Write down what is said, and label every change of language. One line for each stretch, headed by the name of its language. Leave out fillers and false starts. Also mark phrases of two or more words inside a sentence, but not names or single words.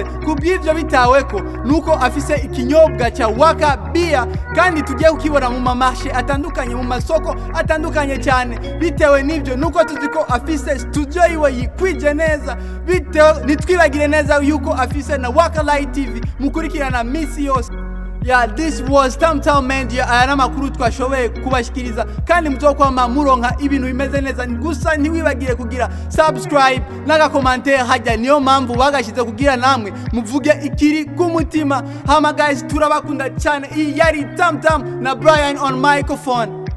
Rundi: Kubw'ivyo bitaweko nuko afise ikinyobwa cha Waka Beer, kandi tugiye kukibona mu mamarché atandukanye, mu masoko atandukanye cyane. Bitewe n'ivyo nuko tuzi ko afise studio iwe yikwije neza, bitewe nitwibagire neza yuko afise na Waka Live TV mukurikirana misi yose.
English: Yeah, this was Tamtam Media.
Rundi: Aya namakuru twashoboye kubashikiriza, kandi muzokwama muronka ibintu bimeze neza. Gusa ntiwibagire kugira subscribe naga commentaire hajya, niyo mpamvu bagashize kugira namwe muvuge ikiri ku mutima. Hama guys, turabakunda cyane. Iyi yari Tamtam na Brian
English: on microphone.